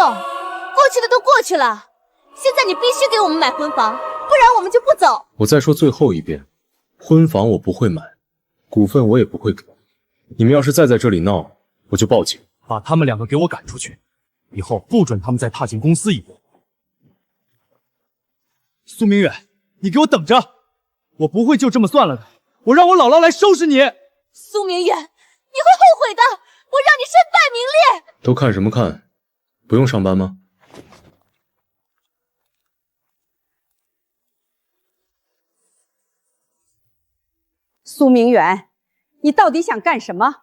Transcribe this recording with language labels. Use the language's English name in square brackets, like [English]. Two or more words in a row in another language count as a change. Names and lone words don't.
[Chinese] 過去的都過去了，現在你必須給我们買婚房，不然我們就不走。我再說最後一遍，婚房我不會買，股份我也不會給。你們要是再在這裡鬧，我就報警，把他們2個給我趕出去，以後不准他們再踏進公司一步。蘇明遠，你給我等着，我不会就這麼算了的，我讓我姥姥來收拾你。蘇明遠，你會後悔的，我讓你身敗名裂。都看什麼看？不用上班嗎？蘇明遠，你到底想幹什麼？